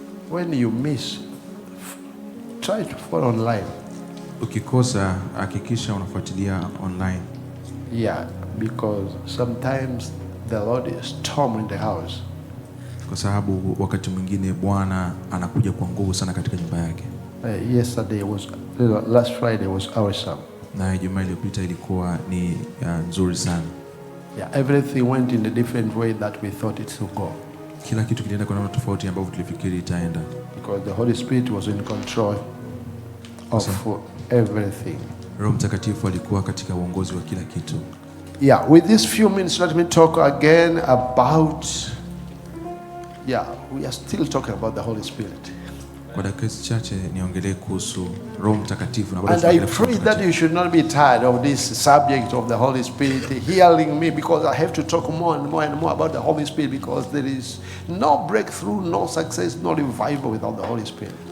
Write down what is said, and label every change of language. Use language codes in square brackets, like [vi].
[en] When you miss, try to follow online. [sw] Ukikosa hakikisha unafuatilia online. [en] Yeah, because sometimes the Lord is storm in the house. [sw] Kwa sababu wakati mwingine Bwana anakuja kwa nguvu sana katika nyumba yake. [en] Last Friday was awesome. [sw] Na Ijumaa iliyopita ilikuwa ni nzuri sana. [en] Yeah, everything went in a different way that we thought it would go. [sw] Kila kitu kilienda kwa namna tofauti ambavyo tulifikiri itaenda. [en] Because the Holy Spirit was in control of everything. [sw] Roho Mtakatifu alikuwa katika uongozi wa kila kitu. [en] Yeah, with these few minutes let me talk again about we are still talking about the Holy Spirit. [sw] Kwa dakika chache niongelee kuhusu Roho Mtakatifu na [en] and I pray that you should not be tired of this subject of the Holy Spirit hearing me, because I have to talk more and more and more about the Holy Spirit, because there is no breakthrough, no success, no revival without the Holy Spirit.